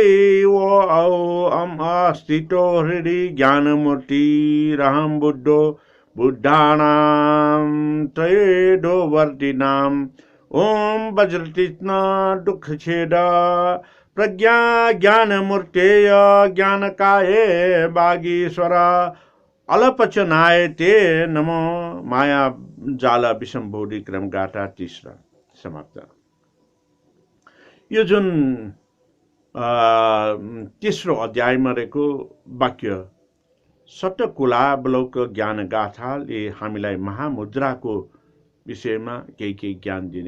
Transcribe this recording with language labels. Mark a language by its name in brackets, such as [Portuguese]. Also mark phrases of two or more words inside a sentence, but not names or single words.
[Sanskrit] ओ औ अम् अस्तितो हृदि ज्ञानमूर्तिरहं बुद्धो बुद्धानां त्रयोदवर्तिनाम् ओम वज्रतीक्ष्ण दुःखछेद प्रज्ञा ज्ञानमूर्तेय ज्ञानकाये वागीश्वर अलपचनाय ते नमो मायाजाल विषमबोधी क्रमगाथा 3 समाप्त। [Nepali] यो जुन 3रो अध्यायमा रहेको वाक्य सटकुलावलोक ज्ञानगाथाले हामीलाई महामुद्राको विषयमा केही ज्ञान दिने